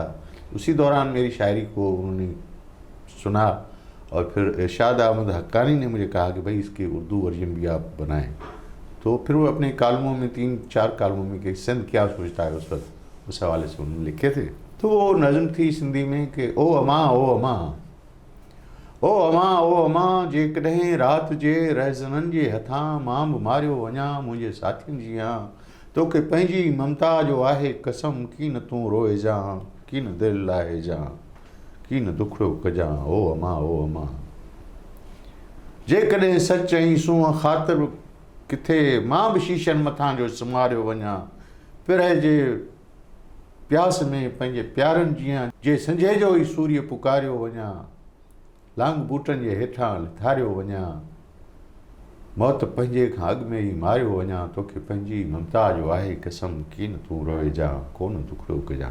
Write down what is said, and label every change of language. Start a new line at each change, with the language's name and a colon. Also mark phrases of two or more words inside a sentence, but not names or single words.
Urdu: اسی دوران میری شاعری کو انہوں نے سنا اور پھر ارشاد احمد حقانی نے مجھے کہا کہ بھائی اس کے اردو ورژن بھی آپ بنائیں. تو پھر وہ اپنے کالموں میں 3-4 کالموں میں کہ سندھ کیا سوچتا ہے اس وقت، اس حوالے سے انہوں نے لکھے تھے. تو وہ نظم تھی سندھی میں کہ
Sindhi: ओ अमा ओ अमा ओ अमा ओ अमा, जेकॾहिं राति जे रहज़ननि जे हथां मां बि मारियो वञा मुंहिंजे साथियुनि जियां, तोखे पंहिंजी ममता जो आहे कसम, की न तूं रोए जां, की न दिलि लाहे जां, की न दुखड़ो कजां, ओ अमा जेकॾहिं सच ऐं सूंहं ख़ातिर किथे मां बि शीशनि मथां जो सुमारियो वञा, पिरह जे प्यास में पंहिंजे प्यारनि जियां, जे संझे जो ई सूर्य पुकारियो वञा, लांग बूटनि जे हेठां लिथारियो वञा, मौत पंहिंजे खां अॻु में ई मारियो वञा, तोखे पंहिंजी ममता जो आहे कसम, की न तूं रोए जां, कोन दुखड़ो कजां।